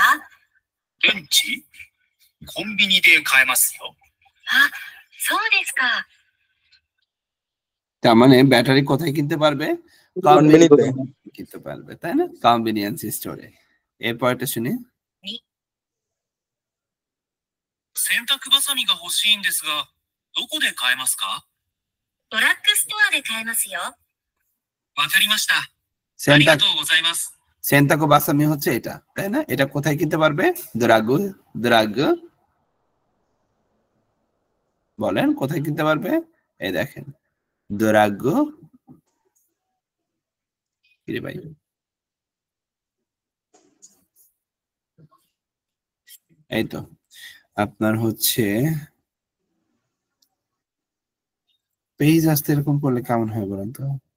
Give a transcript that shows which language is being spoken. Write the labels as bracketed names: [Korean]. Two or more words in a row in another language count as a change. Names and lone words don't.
[Japanese] 電池？コンビニで買えますよ。あ、そうですか。 [Bangla] তার মানে ব্যাটারি কোথায় কিনতে পারবে? কনভেনিতে। কিনতে পারবে, তাই না? [English] convenience store. [Bangla] এরপরটা শুনি। [Japanese] 洗濯バサミが欲しいんですが、どこで買えますか？ドラッグストアで買えますよ。わかりました。あり সেন্টাক がとうございます。洗濯バサミ [Bangla] হচ্ছে এটা, তাই না? এটা কোথায় কিনতে পারবে? দ্রাগু, দ্রাগু বলেন কোথায় কিনতে পারবে? এই দেখেন দ্রাগু, কি রে ভাই, এই তো আপনার হচ্ছে পেজ আসতে এরকম করলে কেমন হয় বলেন তো?